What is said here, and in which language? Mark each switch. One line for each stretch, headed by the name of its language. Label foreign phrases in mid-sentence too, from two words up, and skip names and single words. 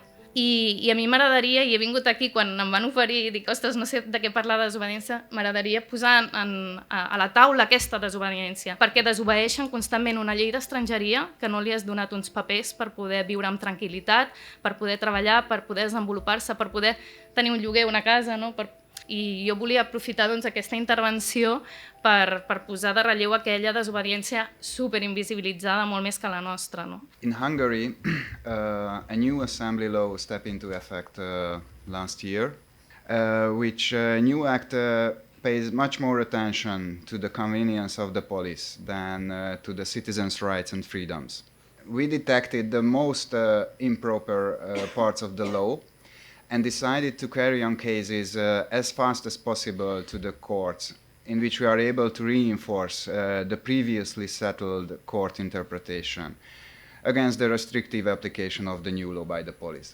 Catalan: I a mi m'agradaria, i he vingut aquí quan em van oferir i dic, ostres, no sé de què parlar de desobediència, m'agradaria posar a la taula aquesta desobediència, perquè desobeeixen constantment una llei d'estrangeria que no li has donat uns papers per poder viure amb tranquil·litat, per poder treballar, per poder desenvolupar-se, per poder tenir un lloguer, una casa, no? I jo volia aprofitar aquesta intervenció per posar de relleu aquella desobediència superinvisibilitzada, molt més que la nostra.
English: In Hungary, a new assembly law stepped into effect last year, which new act pays much more attention to the convenience of the police than to the citizens' rights and freedoms. We detected the most improper parts of the law and decided to carry on cases as fast as possible to the courts, in which we are able to reinforce the previously settled court interpretation against the restrictive application of the new law by the police.